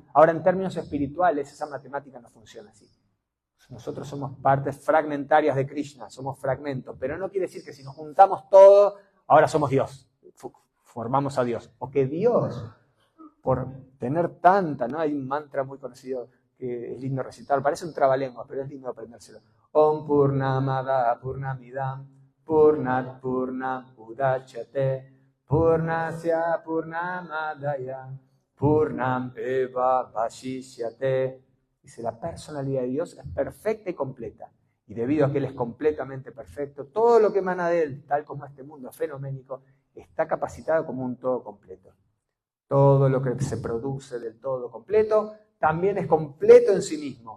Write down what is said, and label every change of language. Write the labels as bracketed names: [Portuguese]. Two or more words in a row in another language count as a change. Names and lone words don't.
[Spanish] Ahora, en términos espirituales, esa matemática no funciona así. Nosotros somos partes fragmentarias de Krishna, somos fragmentos, pero no quiere decir que si nos juntamos todo, ahora somos Dios, formamos a Dios. O que Dios, por tener tanta, ¿no? Hay un mantra muy conocido que es lindo recitar, parece un trabalengua, pero es lindo aprendérselo. [Sanskrit] ओम् पूर्णमदः पूर्णमिदम् पूर्णात् पूर्णम् उदच्यते पूर्णस्य पूर्णमादाय पूर्णम् एव अवशिष्यते. [Spanish] Dice, la personalidad de Dios es perfecta y completa. Y debido a que Él es completamente perfecto, todo lo que emana de Él, tal como este mundo fenoménico, está capacitado como un todo completo. Todo lo que se produce del todo completo también es completo en sí mismo.